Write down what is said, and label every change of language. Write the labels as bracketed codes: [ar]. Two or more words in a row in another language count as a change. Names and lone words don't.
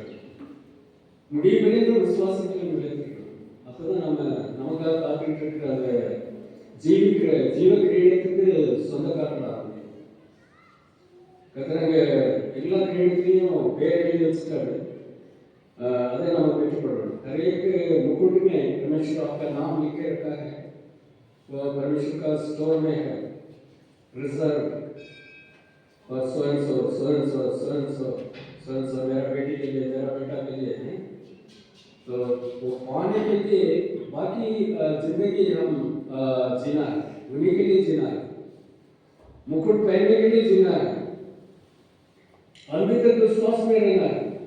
[ta] முடிவடைந்த விசுவாசத்தில் நிலைத்திருக்கணும். அப்போ தான் நமக்காக காத்துக்கிட்டு இருக்கிற அந்த ஜீவ கிரீடத்துக்கு சொந்தக்காரர்களாக முடியும். கர்த்தர் எல்லா கிரீடத்துலையும் பேர் எழுதி வச்சுட்டாரு, அதை நம்ம பெற்றுக்கொள்ளணும். [hi] நிறையக்கு मुकुट में परमेश्वर आपका नाम लिख के रखा है, वो परमेश्वर का स्टोर में है रिजर्व, और सो मेरा बेटी के लिए, मेरा बेटा के लिए है। तो वो पाने के लिए बाकी जिंदगी हम जीना है, उन्हीं के लिए जीना है, मुकुट पहनने के लिए जीना है, अंत तक विश्वास में रहना है।